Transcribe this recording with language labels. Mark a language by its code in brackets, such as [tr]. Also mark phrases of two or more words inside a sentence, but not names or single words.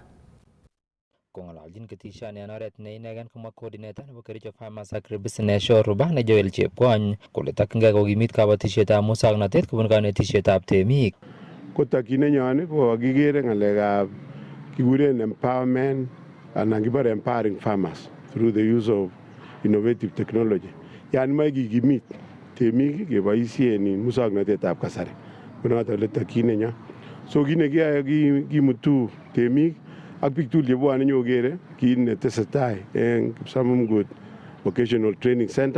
[kln] Kong'ololjin ketishoni en oret ne inegen komwa coordinator nebo Kericho Farmers Agribusiness Rubane Joel Chepkwony kole tokyingei kokimit kabatisietab musoknotet kobun kanetisietab temik. Kotokyineyon ko kikere ng'alekab kikuren empowerment anan kibore [en] empowering farmers through the use of innovative technology. [kln] Yani moe kikimit temik keboisien musoknotetab kasari. Konoton ole tokyinenyon. So kit nekiyoe kimutu temik ak biik tugul chebwone nyokere kit netesetai eng Kipsamamgut Vocational Training Center.